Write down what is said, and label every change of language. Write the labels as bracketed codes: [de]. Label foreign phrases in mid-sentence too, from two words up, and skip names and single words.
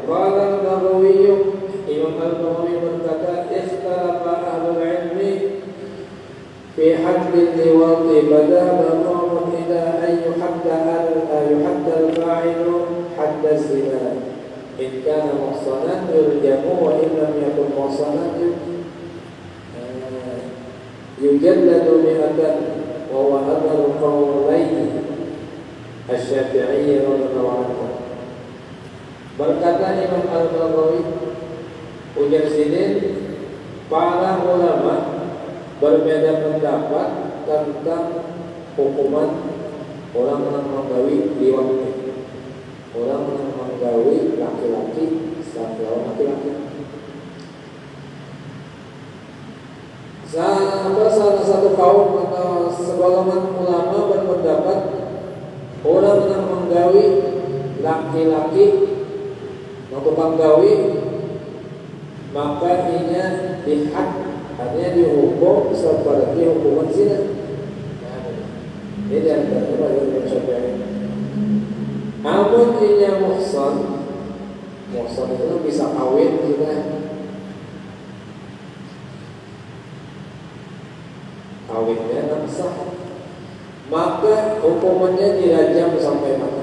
[ar] Qala Nawawi, Imam Al-Nawawi berkata, اختلف أهل العلم في حد اللواط بدا مقام إلى أن يحد الفاعل حد الزنا إن كان محصنا يرجم وإن لم يكن محصنا يجلد 100 وهو أثر قولين الشافعي رضي الله عنه. [bjn] Berkata Imam Al-Baghawi, ujar sini, para ulama berbeda pendapat tentang hukuman orang yang menggawi liwat, orang yang menggawi laki-laki lawan laki-laki. Salah satu kaum atau segolongan ulama berpendapat orang yang menggawi laki-laki tukang gawi maka inya dihad, artinya dihukum seperti hukuman zina. Ini diantara bagi Syafi'i. Namun inya muhsan itu bisa kawin juga. Kawinnya sah, maka hukumannya dirajam sampai mati.